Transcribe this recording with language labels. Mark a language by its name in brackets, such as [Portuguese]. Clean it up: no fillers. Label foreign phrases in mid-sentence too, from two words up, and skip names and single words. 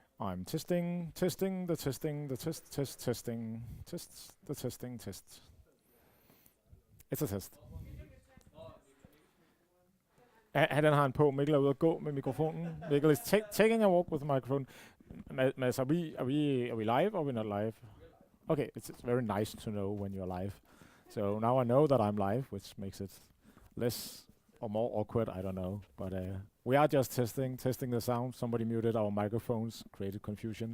[English] I'm testing, the testing, the testing, test. It's a test. [Danish] Den har han på. Mikkel er ude at gå med mikrofonen. [English] Mikkel is taking a walk with the microphone. Mads, are we live or are we not live? Okay, it's very nice to know when you're live. So now I know that I'm live, which makes it less or more awkward, I don't know. But we are just testing the sound. Somebody muted our microphones, created confusion.